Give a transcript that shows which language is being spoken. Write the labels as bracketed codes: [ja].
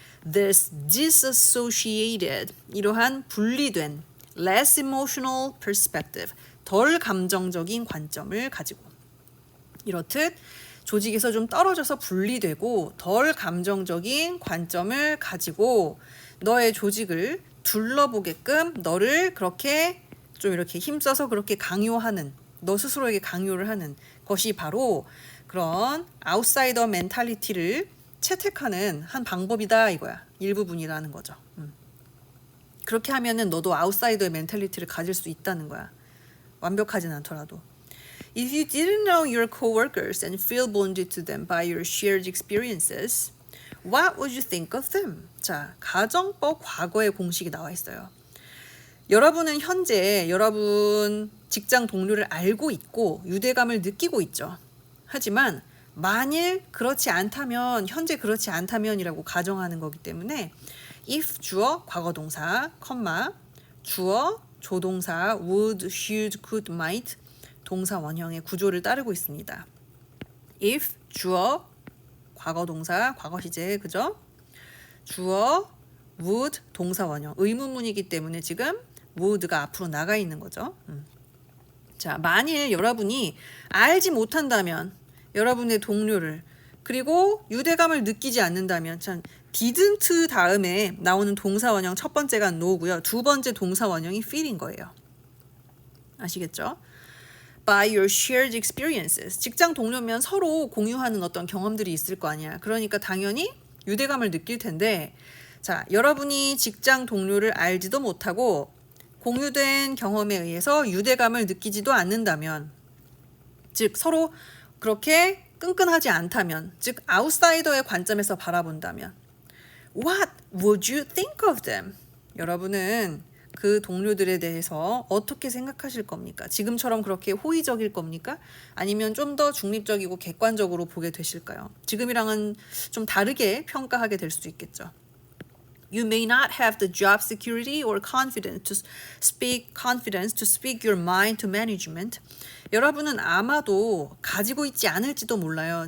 [en] This disassociated, [ko] 이러한 분리된 [en] less emotional perspective, [ko] 덜 감정적인 관점을 가지고. 이렇듯 조직에서 좀 떨어져서 분리되고 덜 감정적인 관점을 가지고 너의 조직을 둘러보게끔 너를 그렇게 좀 이렇게 힘써서 그렇게 강요하는, 너 스스로에게 강요를 하는 것이 바로 그런 아웃사이더 멘탈리티를 채택하는 한 방법이다 이거야. 일부분이라는 거죠. 그렇게 하면은 너도 아웃사이더의 멘탈리티를 가질 수 있다는 거야. 완벽하진 않더라도. [en] If you didn't know your coworkers and feel bonded to them by your shared experiences, what would you think of them? [ko] 자, 가정법 과거의 공식이 나와 있어요. 여러분은 현재 여러분 직장 동료를 알고 있고 유대감을 느끼고 있죠. 하지만 만일 그렇지 않다면, 현재 그렇지 않다면이라고 가정하는 거기 때문에 if 주어 과거 동사, 컴마 주어 조동사 would, should, could, might 동사 원형의 구조를 따르고 있습니다. if 주어 과거 동사 과거 시제 그죠? 주어 would 동사 원형 의문문이기 때문에 지금 would가 앞으로 나가 있는 거죠. 자, 만일 여러분이 알지 못한다면 여러분의 동료를 그리고 유대감을 느끼지 않는다면 참 didn't 다음에 나오는 동사 원형 첫 번째가 no고요. 두 번째 동사 원형이 feel인 거예요. 아시겠죠? [en] By your shared experiences. [ko] 직장 동료면 서로 공유하는 어떤 경험들이 있을 거 아니야. 그러니까 당연히 유대감을 느낄 텐데 자, 여러분이 직장 동료를 알지도 못하고 공유된 경험에 의해서 유대감을 느끼지도 않는다면 즉 서로 그렇게 끈끈하지 않다면 즉 아웃사이더의 관점에서 바라본다면 [en] What would you think of them? [ko] 여러분은 그 동료들에 대해서 어떻게 생각하실 겁니까? 지금처럼 그렇게 호의적일 겁니까? 아니면 좀 더 중립적이고 객관적으로 보게 되실까요? 지금이랑은 좀 다르게 평가하게 될 수도 있겠죠. [en] You may not have the job security or confidence to speak your mind to management. [ko] 여러분은 아마도 가지고 있지 않을지도 몰라요.